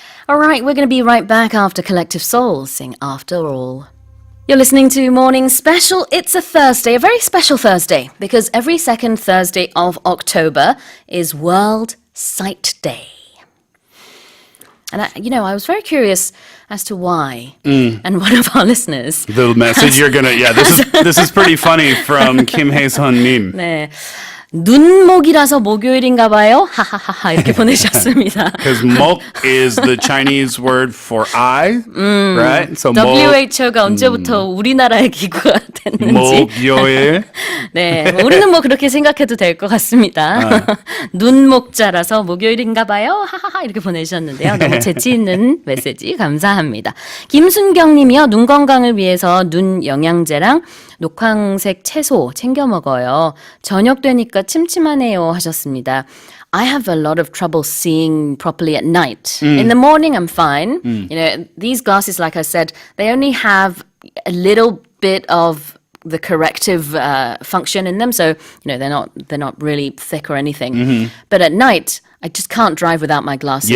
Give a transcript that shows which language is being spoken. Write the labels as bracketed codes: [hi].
[en] Alright, we're going to be right back after Collective Soul sing After All. You're listening to Morning Special. It's a Thursday, a very special Thursday, because every second Thursday of October is World Sight Day. And I was very curious as to why. And one of our listeners. The message you're gonna, this is pretty funny from Kim Hae-sun 님. [ko] 네. 눈목이라서 목요일인가 봐요. 하하하하 이렇게 보내셨습니다. [en] Because mok is the Chinese word for eye, right? So [ko] WHO가 언제부터 우리나라의 기구가 됐는지. 목요일. 네, 우리는 뭐 그렇게 생각해도 될 것 같습니다. 눈목자라서 목요일인가 봐요. 하하하 이렇게 보내주셨는데요. 너무 재치 있는 메시지 감사합니다. 김순경 님이요. 눈 건강을 위해서 눈 영양제랑 녹황색 채소 챙겨 먹어요. 저녁 되니까 침침하네요 하셨습니다. [en] I have a lot of trouble seeing properly at night. In the morning I'm fine. You know, these glasses, like I said, they only have a little bit of the corrective function in them, so you know they're not really thick or anything. But at night, I just can't drive without my glasses.